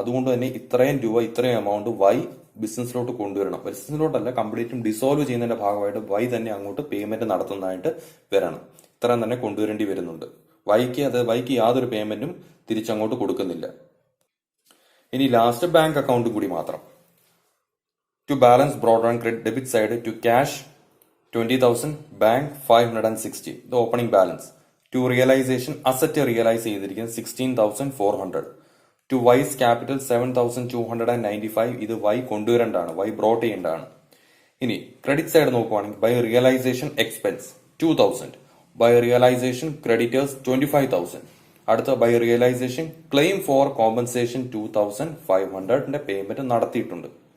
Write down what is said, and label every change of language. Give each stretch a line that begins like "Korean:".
Malayalam: അതുകൊണ്ട് തന്നെ ഇത്രയും രൂപ ഇത്രയും എമൗണ്ട് വൈ ബിസിനസ്സിലോട്ട് കൊണ്ടുവരണം. ബിസിനസ്സിലോട്ടല്ല, കംപ്ലീറ്റും ഡിസോൾവ് ചെയ്യുന്നതിന്റെ ഭാഗമായിട്ട് വൈ തന്നെ അങ്ങോട്ട് പേയ്മെന്റ് നടത്തുന്നതായിട്ട് വരണം. ഇത്രയും തന്നെ കൊണ്ടുവരേണ്ടി വരുന്നുണ്ട്. വൈക്ക് യാതൊരു പേയ്മെന്റും തിരിച്ചങ്ങോട്ട് കൊടുക്കുന്നില്ല. ഇനി ലാസ്റ്റ് ബാങ്ക് അക്കൗണ്ട് കൂടി മാത്രം.
English: To balance brought on credit debit side to cash 20,000, bank 560, the opening balance. To realization asset realize
Malayalam: ചെയ്തിരിക്കുന്നത്
English: 16,400. To wise capital 7,295.
Malayalam: ഇത് വൈ കൊണ്ടുവരേണ്ടതാണ്, വൈ ബ്രോട്ട് ചെയ്യേണ്ടതാണ്. ഇനി ക്രെഡിറ്റ് സൈഡ് നോക്കുവാണെങ്കിൽ by realisation expense 2,000, by realisation creditors 25,000. അടുത്ത by realisation claim four compensation 2,500 payment നടത്തിയിട്ടുണ്ട്.